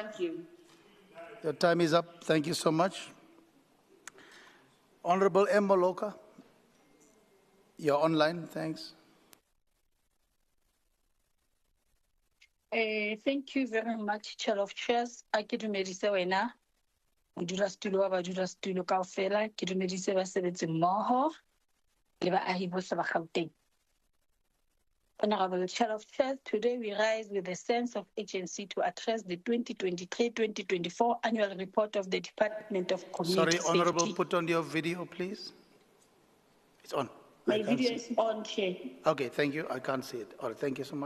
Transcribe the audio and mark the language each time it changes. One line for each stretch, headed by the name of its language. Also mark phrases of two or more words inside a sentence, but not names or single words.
English: crime. Thank you. Your time is up. Thank you so much. Honourable Mboloka. You're online. Thanks. Thank you very much, Chair of Chairs.
Southern Sotho: Ke dumedise wena, modulasetulo wa badulasetulo kaofela, ke dumedise basebetsi mmoho le baahi bohle ba Gauteng.
English: Honourable Chair of Chairs, today we rise with a sense of urgency to address the 2023-2024 annual report of the Department of Community Sorry, Honourable, Safety. put on your video, please. It's on. My I can't video see. is on, Chair. Okay, thank you. I can't see it. All right, thank you so much.